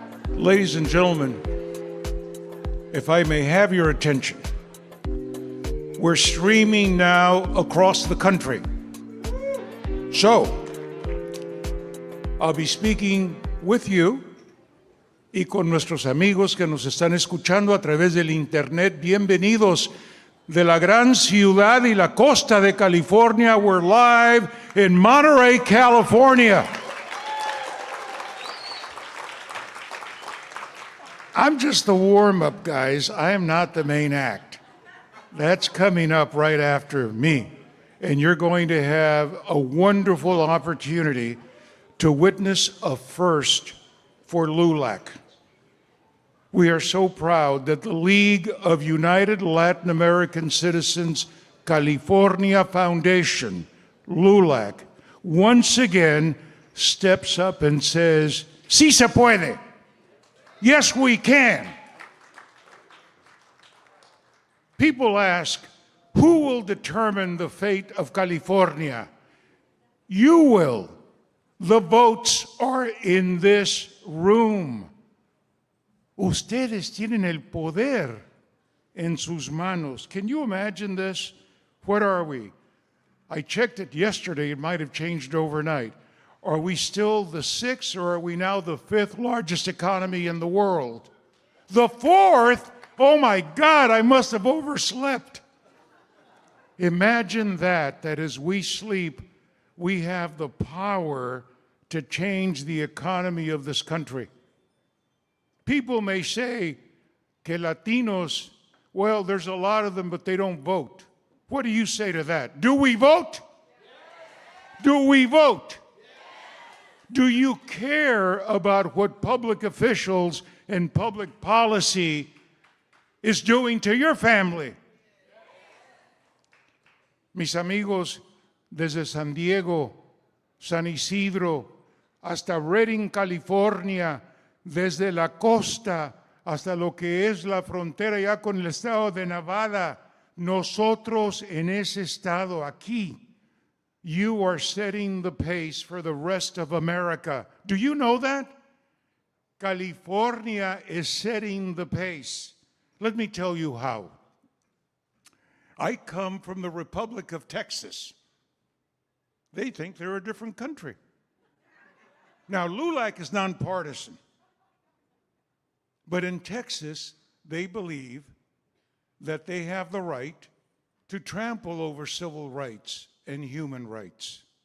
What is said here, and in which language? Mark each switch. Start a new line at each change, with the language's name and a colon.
English: Ladies and gentlemen, if I may have your attention, we're streaming now across the country. So, I'll be speaking with you
Spanish: y con nuestros amigos que nos están escuchando a través del internet. Bienvenidos de la gran ciudad y la costa de California.
English: We're live in Monterey, California. I'm just the warm-up, guys. I am not the main act. That's coming up right after me. And you're going to have a wonderful opportunity to witness a first for LULAC. We are so proud that the League of United Latin American Citizens California Foundation, LULAC, once again steps up and says,
Spanish: "Sí se puede."
English: Yes, we can. People ask, who will determine the fate of California? You will. The votes are in this room.
Spanish: Ustedes tienen el poder en sus manos.
English: Can you imagine this? What are we? I checked it yesterday. It might have changed overnight. Are we still the sixth, or are we now the fifth largest economy in the world? The fourth? Oh my God, I must have overslept. Imagine that as we sleep, we have the power to change the economy of this country. People may say que Latinos, well, there's a lot of them, but they don't vote. What do you say to that? Do we vote? Yes. Do we vote? Yes. Do you care about what public officials and public policy is doing to your family?
Spanish: Mis amigos, desde San Diego, San Isidro, hasta Redding, California, desde la costa hasta lo que es la frontera ya con el estado de Nevada, nosotros en ese estado aquí,
English: you are setting the pace for the rest of America. Do you know that? California is setting the pace. Let me tell you how. I come from the Republic of Texas. They think they're a different country. Now, LULAC is nonpartisan. But in Texas, they believe that they have the right to trample over civil rights and human rights.